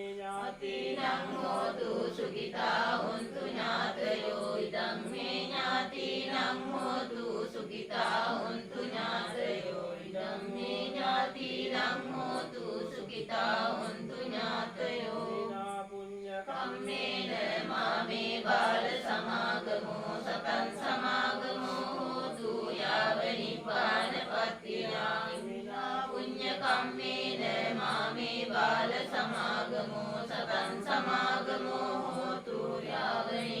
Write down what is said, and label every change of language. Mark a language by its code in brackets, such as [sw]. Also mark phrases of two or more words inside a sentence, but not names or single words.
[pi] ඥාතිනං හෝතු සුඛිතා හොන්තු ඥාතයෝ ධම්මේ ඥාතිනං හෝතු සුඛිතා හොන්තු ඥාතයෝ ධම්මේ ඥාතිනං හෝතු සුඛිතා හොන්තු ඥාතයෝ පුඤ්ඤ කම්මේන මාමේ බාල සමාගමෝ සතං සමාගමෝ හෝතු යාව නිපානපත්තියා පුඤ්ඤ කම්මේන මාමේ බාල සමාගමෝ සතං සමාගමෝ හෝතු යාව